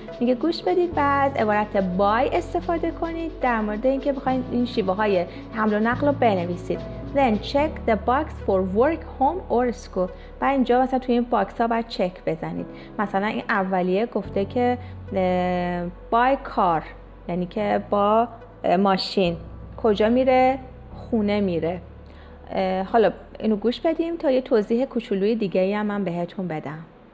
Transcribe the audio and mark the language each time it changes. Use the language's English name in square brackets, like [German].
[Persian] میگه گوش بدید و از عبارت بای استفاده کنید در مورد اینکه بخواید این شیوه های حمل و نقل رو بنویسید. [English] Then check the box for work, home or school. [Persian] و اینجا مثلا توی این باکس ها باید چک بزنید. مثلا این اولیه گفته که by car، یعنی که با ماشین. کجا میره؟ خونه میره. حالا اینو گوش بدیم تا یه توضیح کوچولوی دیگه‌ای هم من بهتون بدم.